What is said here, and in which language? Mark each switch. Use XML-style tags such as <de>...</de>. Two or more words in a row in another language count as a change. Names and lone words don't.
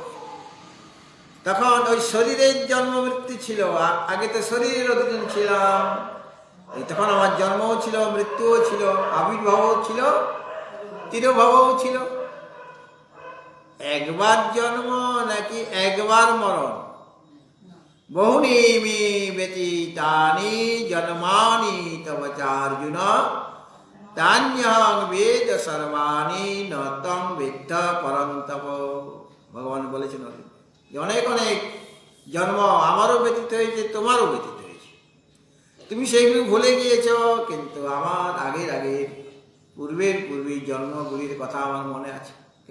<bn>তখন ওই শরীরের জন্ম মৃত্যু ছিল, আগে তো শরীরের অধীন ছিলাম, তখন আমার জন্মও ছিল, মৃত্যুও ছিল, আবির্ভাবও ছিল, তিরোভাবও ছিল। একবার জন্ম নাকি একবার মরণ?</bn> <sa>বহুনি মে ব্যতীতানি জন্মানি তব চার্জুন তান্যহং বেদ সর্বাণি ন তং বেত্থ পরং তপ।</sa> <bn>ভগবান বলেছেন যে অনেক অনেক জন্ম আমারও ব্যতীত হয়েছে, তোমারও ব্যতীত হয়েছে, তুমি সেইগুলো ভুলে গিয়েছ, কিন্তু আমার আগের পূর্বের জন্মগুলির কথা আমার মনে আছে।</bn>